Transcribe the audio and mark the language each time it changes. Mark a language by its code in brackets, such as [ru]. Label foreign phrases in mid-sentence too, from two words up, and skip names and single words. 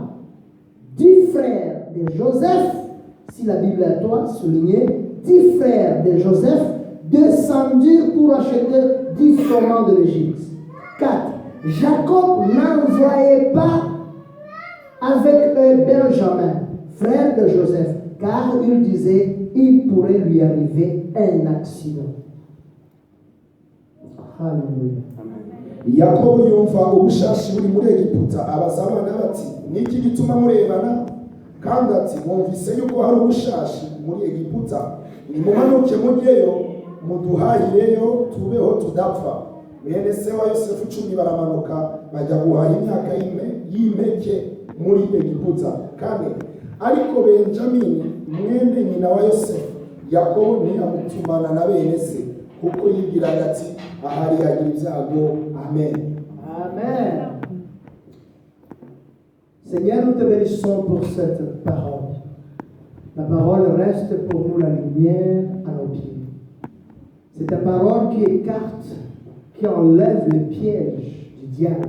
[fr] 10 frères de Joseph, si la Bible est à toi, souligné, 10 frères de Joseph descendirent pour acheter 10 fromages de l'Égypte. 4. Jacob n'envoyait pas avec eux Benjamin, frère de Joseph, car il disait, il pourrait lui arriver un accident. Alléluia. [rw] Yakobo yumva ubushashi buri muri Egiputa abaza abana bati niki gituma murebana kandi ati mwumvise yuko hari ubushashi muri Egiputa nimumanuke mujyeyo muduhahireyo tubeho tudapfa. Bene se wa Yosefu 10 baramanuka bajya guhaha imyaka y'impeke muri Egiputa. Kane ariko Benjamini mwene nyina wa Yosefu Yakobo ntiyamutumana na bene se kuko yibwiraga ati ahari yagira ibyago. Amen. Amen. [fr] Seigneur, nous te bénissons pour cette parole. La parole reste pour nous la lumière à nos pieds. C'est ta parole qui écarte, qui enlève les pièges du diable.